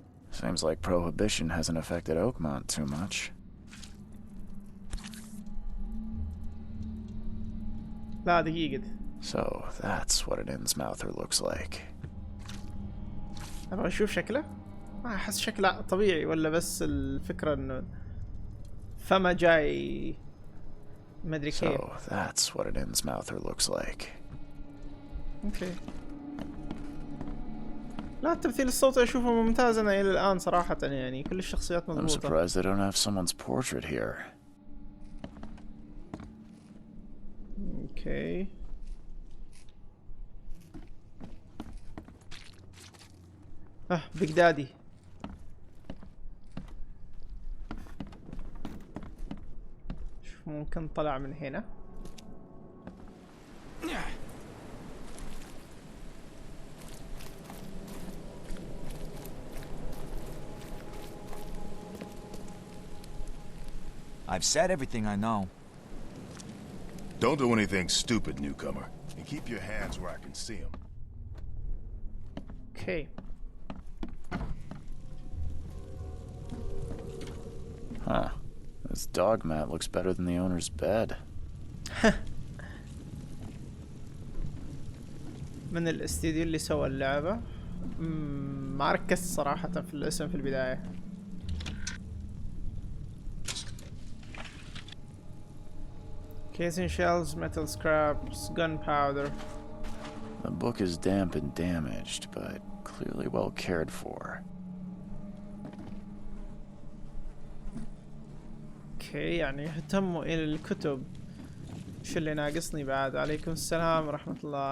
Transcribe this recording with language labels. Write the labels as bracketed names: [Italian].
[English] Seems like Prohibition hasn't affected Oakmont too much. [Arabic] لا دقيقة. [English] So that's what an Innsmouther looks like. [Arabic] ابغى اشوف شكله. ما احس شكله طبيعي ولا بس الفكرة انه فما جاي ما ادري كيف. [English] So that's what an Innsmouther looks like. [Arabic] اوكي. لا التمثيل الصوتي اشوفه ممتاز انا الى الان صراحة، يعني كل الشخصيات [English] I'm [Arabic] مضبوطة. [English] surprised they don't have someone's portrait here. [Arabic] اوكي. [English] بيج دادي. [Arabic] شوف ممكن طلع من هنا. [English] I've said everything I know. Don't do anything stupid, newcomer. And keep your hands where I can see them. [Arabic] اوكي. Huh. [English] This dog mat looks better than the owner's bed. [Arabic] من الاستديو اللي سوى اللعبة. ما ركزت صراحة في الاسم في البداية. [English] Casing shells, metal scraps, gunpowder. The book is damp and damaged, but clearly well cared for. [Arabic] اوكي يعني اهتموا الى الكتب. شو اللي ناقصني بعد؟ عليكم السلام ورحمة الله.